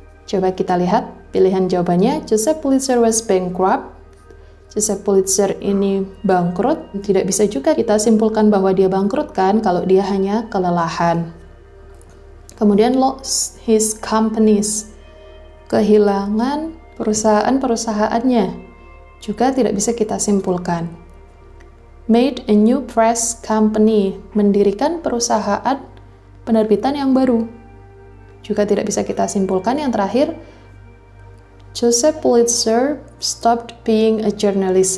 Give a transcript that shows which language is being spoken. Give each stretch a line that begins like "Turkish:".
Indonesian: Coba kita lihat pilihan jawabannya.
English: Joseph Pulitzer was bankrupt.
Indonesian: Joseph Pulitzer ini bangkrut. Tidak bisa juga kita simpulkan bahwa dia bangkrut kan, kalau dia hanya kelelahan.
English: Kemudian lost his companies.
Indonesian: Kehilangan perusahaan-perusahaannya. Juga tidak bisa kita simpulkan.
English: Made a new press company,
Indonesian: mendirikan perusahaan penerbitan yang baru. juga tidak bisa kita simpulkan. Yang terakhir,
English: Joseph Pulitzer stopped being a journalist.